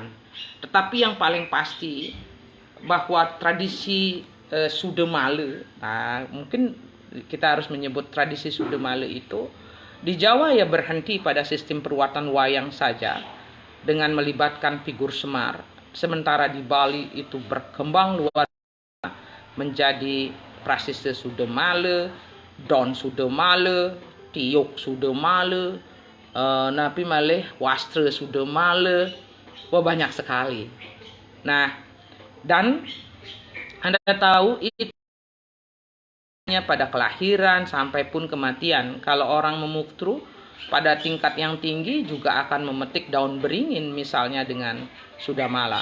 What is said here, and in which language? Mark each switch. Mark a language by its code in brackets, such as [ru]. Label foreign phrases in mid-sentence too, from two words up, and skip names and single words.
[id] Tetapi yang paling pasti bahwa tradisi Sudemale, nah mungkin kita harus menyebut tradisi Sudemale itu di Jawa ya berhenti pada sistem perwatan wayang saja dengan melibatkan figur Semar, sementara di Bali itu berkembang luar biasa menjadi Prasiste Sudemale, Don Sudemale, Tiok Sudemale, [ban] Napi malih [id] Wastra Sudemale, wah banyak sekali. Nah, dan Anda tahu itu pada kelahiran sampai pun kematian. Kalau orang memuktru pada tingkat yang tinggi juga akan memetik daun beringin misalnya dengan Sudamala.